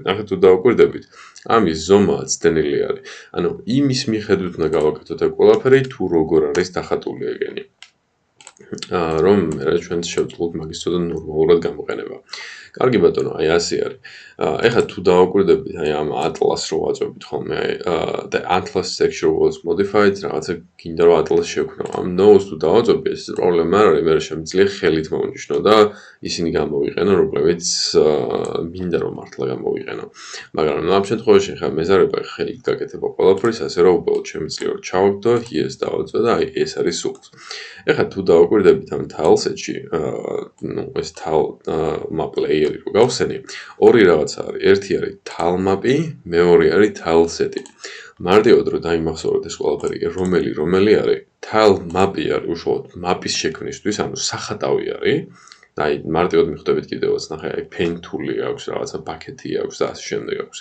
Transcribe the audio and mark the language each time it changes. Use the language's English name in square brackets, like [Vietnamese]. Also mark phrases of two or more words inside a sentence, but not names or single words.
[Georgian] ნახეთ, თუ დავაკვირდებით, ამის ზომა ცდენილი არის. ანუ იმის მიხედვით უნდა გავაკეთოთ ეს ყველაფერი, თუ როგორ არის დახატული ეგენი. რომ მე ჩვენ შევძლოთ მაგის ცოტა ნორმალურად გამოყენება. კარგი ბატონო, აი ასე არის. ეხლა თუ დავაკვირდებით აი ამ atlas რო ვაწვევით ხოლმე, [English] the atlas section was modified, [Georgian] რაღაცა გინდა რომ atlas შევქნო. ამ node-ს თუ დავაწვევი, ეს პრობლემა არ არის, მე შემიძლია ხელით მოვნიშნო და ისინი გამოვიყენო, რომლებიც მინდა რომ მართლა გამოვიყენო. მაგრამ ამ შემთხვევაში ხა მეზარება ხელით გაკეთება ყველაფრის, ასე რომ უბრალოდ შემიძლია რომ ჩავაგდო, yes დავაწვე და აი ეს არის სულს. ეხლა თუ დავაკვირდებით ამ tileset-ში, ეს [English] tile map layer-ი [Georgian] რო გავხსენი, ორი რაღაცა არის. ერთი არის [English] tile map-ი, [Georgian] მეორე არის tileset-ი. მარტივად რომ დაიმახსოვროთ ეს ყველაფერი, რომელი არის, [English] tile map-ი [Georgian] არის უშუალოდ map-ის შექმნისთვის, ანუ სახატავი არის. და აი მარტივად მიხვდებით კიდევაც ნახე, აი [English] pen tool-ი [Georgian] აქვს, რაღაცა bucket-ი აქვს და ასე შემდეგ აქვს.